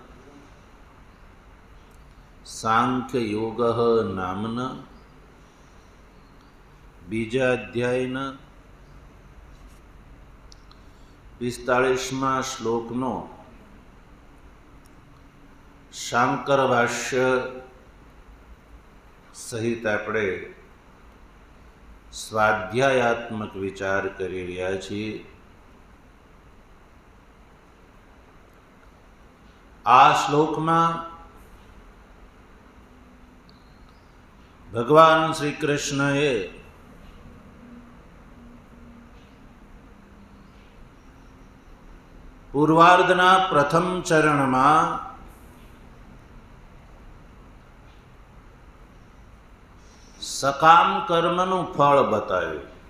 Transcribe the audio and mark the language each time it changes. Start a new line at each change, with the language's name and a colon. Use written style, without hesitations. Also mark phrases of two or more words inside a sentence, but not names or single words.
Gujarati: સાંખ્ય યોગ નામના બીજા અધ્યાયના 45 શ્લોકનો શાંકર ભાષ્ય સહિત આપણે સ્વાધ્યાયાત્મક વિચાર કરી રહ્યા છીએ। આ શ્લોકમાં ભગવાન શ્રી કૃષ્ણએ પૂર્વાર્ધના પ્રથમ ચરણમાં સકામ કર્મનું ફળ બતાવ્યું।